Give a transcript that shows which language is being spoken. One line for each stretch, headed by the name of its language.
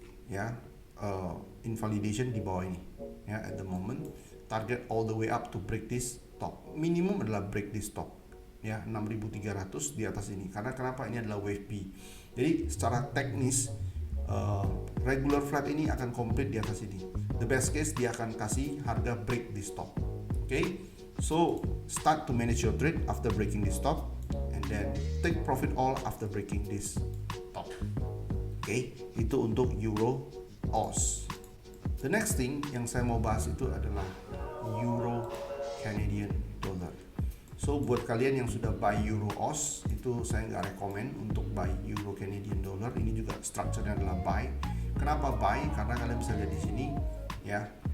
English: Ya, invalidation
Indonesian: di bawah ini,
English: ya, at the moment target all the way up to break this top.
Indonesian: Minimum adalah
English: break this top,
Indonesian: ya, 6300 di atas ini. Karena kenapa? Ini adalah wave B. Jadi secara teknis regular flat ini akan complete di atas ini.
English: The best case
Indonesian: dia akan kasih harga
English: break this top. So start to manage your trade after breaking this top, and then take profit all after breaking this top.
Indonesian: Itu untuk Euro AUS.
English: The next thing
Indonesian: yang saya mau bahas itu adalah Euro Canadian Dollar. So buat kalian yang sudah buy Euro AUS, itu saya nggak rekomend untuk buy Euro Canadian Dollar. Ini juga structure-nya adalah buy. Kenapa buy? Karena kalian bisa lihat di sini, ya.